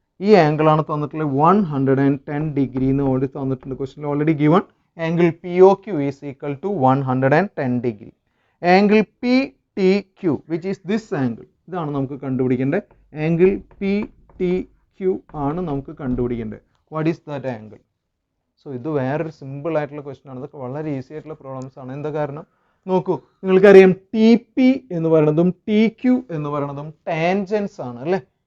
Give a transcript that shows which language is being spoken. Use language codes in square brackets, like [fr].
[ml] ഈ ആംഗിൾ ആണ് തന്നിട്ടുള്ളത് 110 ഡിഗ്രി എന്ന് ഓൾറെഡി തന്നിട്ടുണ്ട്. [en] Question already given angle POQ is equal to 110 degree. Angle PTQ, which is this angle, [ml] ഇതാണ് നമുക്ക് കണ്ടുപിടിക്കേണ്ടത്. ആംഗിൾ PTQ ആണ് നമുക്ക് കണ്ടുപിടിക്കേണ്ടത്. [en] What is that angle? [ml] So ഇത് വേറൊരു സിമ്പിൾ ആയിട്ടുള്ള ക്വസ്റ്റ്യൻ ആണ്. ഇതൊക്കെ വളരെ ഈസി ആയിട്ടുള്ള പ്രോബ്ലംസ് ആണ്. എന്താ കാരണം നോക്കൂ, നിങ്ങൾക്കറിയാം TP എന്ന് പറയുന്നതും TQ എന്ന് പറയുന്നതും ടാൻജൻസ് ആണ് അല്ലേ.